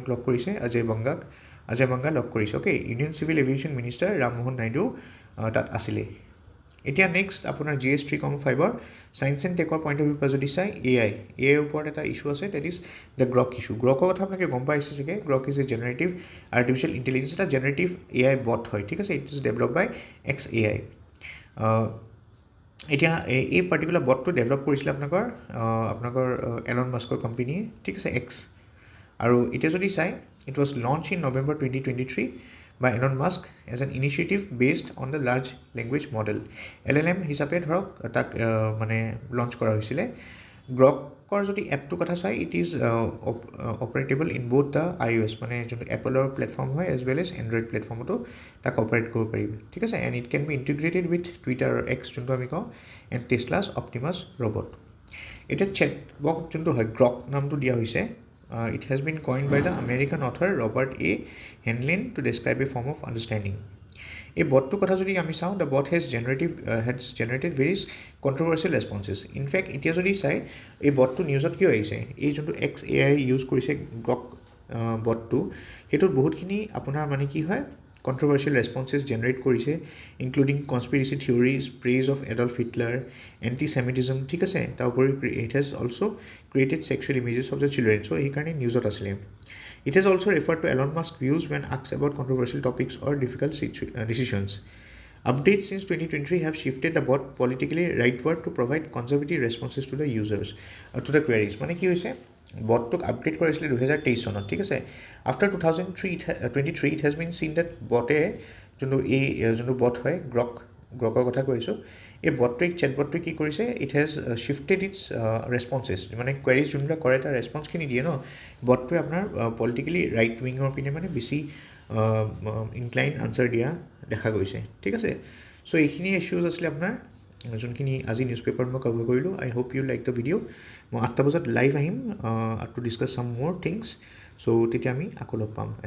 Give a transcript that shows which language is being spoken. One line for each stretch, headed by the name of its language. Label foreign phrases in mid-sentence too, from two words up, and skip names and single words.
Assamese: লগ কৰিছে অজয় বাংগা লগ কৰিছে অ'কে
English: Union Civil Aviation Minister
Assamese: ৰামমোহন নাইডু তাত আছিলে এতিয়া নেক্সট আপোনাৰ GS 3.5
English: Science and Tech point of view
Assamese: পৰা যদি চাই AI ওপৰত এটা ইছ্যু আছে
English: that is the Grok issue
Assamese: গ্ৰকৰ কথা আপোনালোকে গম পাইছে চাগে
English: Grok is a generative artificial intelligence
Assamese: এটা
English: generative AI bot
Assamese: হয় ঠিক আছে
English: it is develop by XAI
Assamese: এতিয়া এই পাৰ্টিকুলাৰ বটটো ডেভেলপ কৰিছিলে আপোনালোকৰ এলন মাস্কৰ কোম্পানীয়ে ঠিক আছে X আৰু এতিয়া যদি চাই
English: it was launch in November 2023 by Elon Musk as an initiative based on the large language model LLM
Assamese: হিচাপে ধৰক তাক মানে লঞ্চ কৰা হৈছিলে গ্ৰকৰ যদি এপটোৰ কথা চাই
English: it is operable in both the iOS
Assamese: মানে যোনটো এপলৰ প্লেটফৰ্ম হয়
English: as well as Android
Assamese: প্লেটফৰ্মতো তাক অপাৰেট কৰিব পাৰিব ঠিক আছে
English: and it can be integrated with Twitter X
Assamese: যোনটো আমি কওঁ
English: and Tesla's Optimus robot
Assamese: এতিয়া
English: chat box
Assamese: যোনটো হয় গ্ৰক নামটো দিয়া হৈছে
English: it has been coined by the American author Robert A. Heinlein to describe a form of understanding.
Assamese: এই বটটোৰ কথা যদি আমি চাওঁ
English: the bot has generated various controversial responses. In fact,
Assamese: এতিয়া যদি চাই এই বটটো নিউজত কিয় আহিছে এই যোনটো XAI ইউজ কৰিছে গ্ৰক বটটো সেইটোত বহুতখিনি আপোনাৰ মানে কি হয়
English: controversial responses generate
Assamese: কৰিছে
English: including conspiracy theories praise of Adolf Hitler anti-Semitism
Assamese: ঠিক আছে তাৰ উপৰি
English: it has also created sexual images of the children so
Assamese: এইকাৰণে নিউজত আছিলে
English: it has also referred to Elon Musk's views when asked about controversial topics or difficult decisions updates since 2023 have shifted the bot politically rightward to provide conservative responses to the users to the queries
Assamese: মানে কি হৈছে বটটোক আপগ্ৰেড কৰিছিলে 2023 চনত ঠিক আছে
English: আফটাৰ 2023 it has been seen that
Assamese: বটে যোনটো বট হয় গ্ৰক গ্ৰকৰ কথা কৈছোঁ এই বটটোৱে চেটবটটোৱে কি কৰিছে
English: it has shifted its responses
Assamese: মানে কুৱেৰিজ যোনবিলাক কৰে তাৰ ৰেছপন্সখিনি দিয়ে ন বটটোৱে আপোনাৰ
English: politically right wing
Assamese: পিনে মানে বেছি ইনক্লাইন আনচাৰ দিয়া দেখা গৈছে ঠিক আছে চ' এইখিনি ইছ্যুজ আছিলে আপোনাৰ যোনখিনি আজি
English: news paper
Assamese: মই কভাৰ কৰিলোঁ
English: I hope you like the video'
Assamese: মই 8টা বজাত লাইভ আহিম
English: to discuss some more things
Assamese: চ' তেতিয়া আমি আকৌ লগ পাম এটা